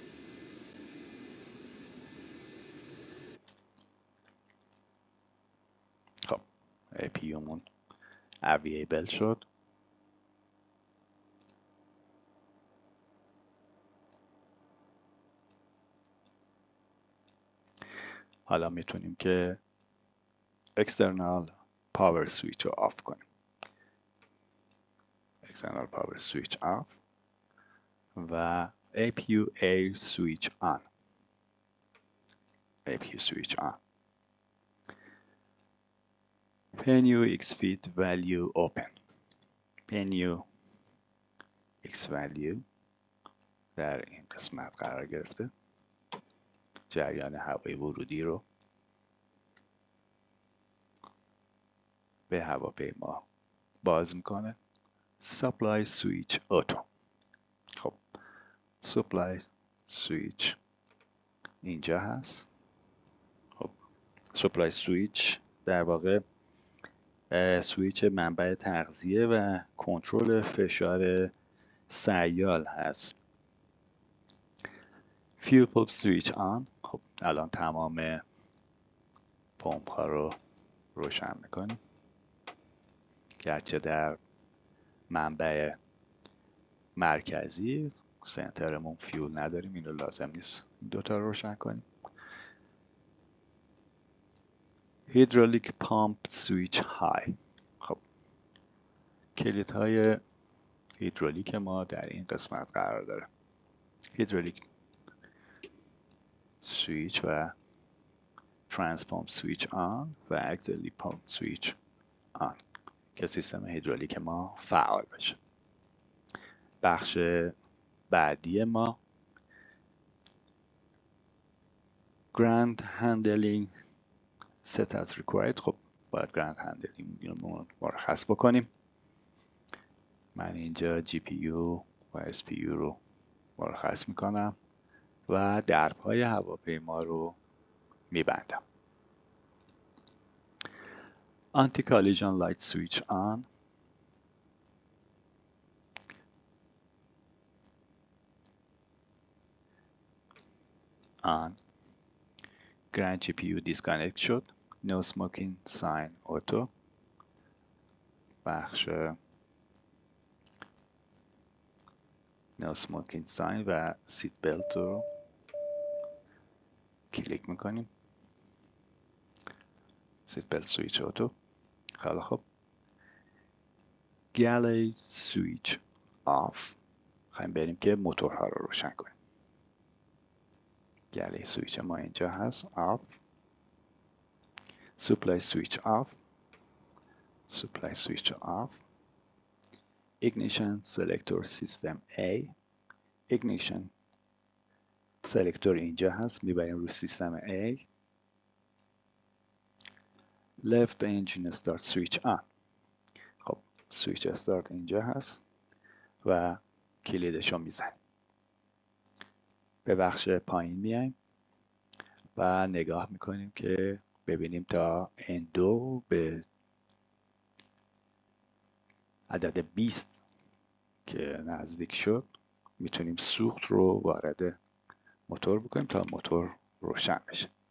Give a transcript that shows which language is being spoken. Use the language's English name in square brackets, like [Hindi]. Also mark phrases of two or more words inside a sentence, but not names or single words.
[Persian] خب APU مون اوییبل شد. حالا میتونیم که [English] external power switch [Persian] رو آف کنیم. [English] external power switch off و APU air switch on. APU switch on. PNU X feed value open. PNU X value [Persian] در این قسمت قرار گرفته. جریان هوای ورودی رو به هواپیما باز میکنه. [English] Supply switch auto. خب Supply switch [Persian] اینجا هست. خب [English] Supply switch [Persian] در واقع سویچ منبع تغذیه و کنترل فشار سیال هست. [English] Fuel pump switch on. [Persian] خب الان تمام پمپ ها رو روشن میکنیم، گرچه در منبع مرکزی سنترمون فیول نداریم، اینو لازم نیست این دوتا رو روشن کنیم. [English] Hydraulic pump switch high. [Persian] خب کلیدهای هیدرولیک ما در این قسمت قرار داره. [English] hydraulic switch [Persian] و [English] trans pump switch on [Persian] و [English] auxiliary pump switch on [Persian] که سیستم هیدرولیک ما فعال بشه. بخش بعدی ما [English] Ground handling set as required. [Persian] خب باید [English] Ground handling [Persian] رو مرخص بکنیم. من اینجا GPU و SPU رو مرخص میکنم و درپای هواپیما رو میبندم. [English] Anti-collision light switch on. on. Grand GPU disconnect شد. No smoking sign auto. بخش No smoking sign و seat belt [Persian] رو کلیک میکنیم. [English] seat belt switch auto. [Persian] خیلی خوب. [English] Galley switch off. [Persian] خواهیم بریم که موتورها رو روشن کنیم. [English] galley switch [Persian] ما اینجا هست. [English] off. Supply switch off. supply switch off. ignition selector system A. ignition selector [Persian] اینجا هست، میبریم روی سیستم A. [English] left engine start switch on. [Persian] خب سویچ استارت اینجا هست و کلیدش رو میزنیم. به بخش پایین میایم و نگاه میکنیم که ببینیم تا N2 به عدد 20 که نزدیک شد میتونیم سوخت رو وارد موتور بکنیم تا موتور روشن بشه.